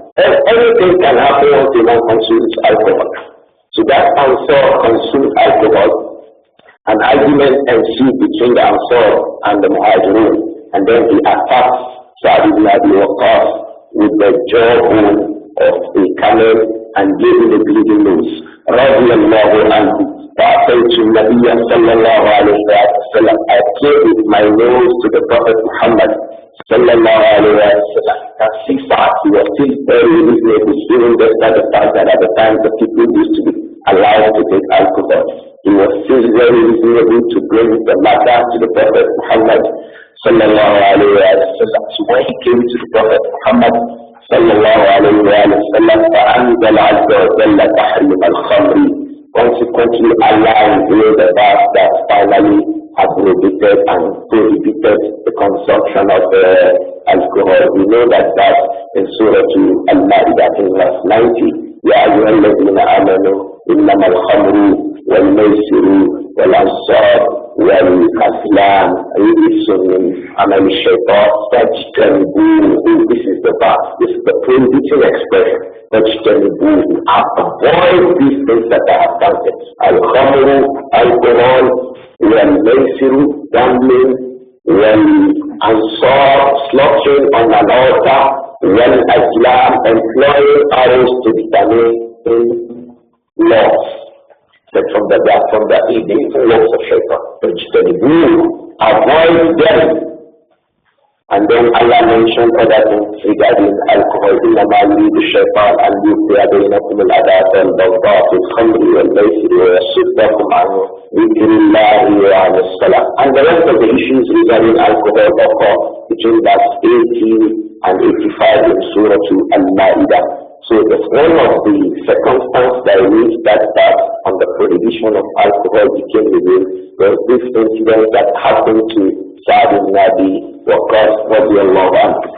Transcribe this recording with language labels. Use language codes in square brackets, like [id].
[en] Anything can happen once a man consumes alcohol. So that Ansar consumed alcohol. An argument ensued between the Ansar and the Muhajirun, and then he attacked Sa'd ibn Abi Waqqas with the jawbone of a camel and gave him a bleeding nose. Radiallahu anhu. [ar] فأتيت النبي صلى الله عليه وسلم. [en] I came with my nose to the Prophet Muhammad صلى الله عليه وسلم. That he was still very reasonable, even despite the fact that at the time the people used to be allowed to take alcohol. He was still very reasonable to bring the matter to the Prophet Muhammad صلى الله عليه وسلم. So when he came to the Prophet Muhammad [ar] صلى الله عليه وسلم, فأنزل عز وجل تحريم الخمر. [en] Consequently, Allah revealed the verse that finally has prohibited the consumption of alcohol. We know that in Surah Al-Ma'idah in verse 90, [ar] يَا أَيُّهَا الَّذِينَ آمَنُوا إِنَّمَا الْخَمْرُ وَالْمَيْسِرُ وَالْأَنصَابُ وَالْأَزْلَامُ رِجْسٌ مِّنْ عَمَلِ الشَّيْطَانِ فَاجْتَنِبُوهُ. [en] This is the verse. This is the prohibiting expression. [ar] فَاجْتَنِبُوهُ. [en] Avoid these things that I have counted. Al-Khamr, alcohol, wal-Maisir, gambling, wal-Ansar, slaughtering on an altar, wal-Azlam, employing arrows to determine laws. That from the evil laws of Shaitan. Fajtanibuhu. Avoid them. And then Allah mentioned other things regarding alcohol. [ar] إنما يريد الشيطان أن يوقع بينكم العداوة والبغضاء في الخمر والميسر ويصدكم عن ذكر الله وعن الصلاة. [en] And the rest of the issues regarding alcohol occur between verse 80 and 85 in Surah Al-Ma'idah. So that's one of the circumstances that reached that part on the prohibition of alcohol became revealed was this incident that happened to Sa'd ibn Abi Waqqas radiyallahu anhu.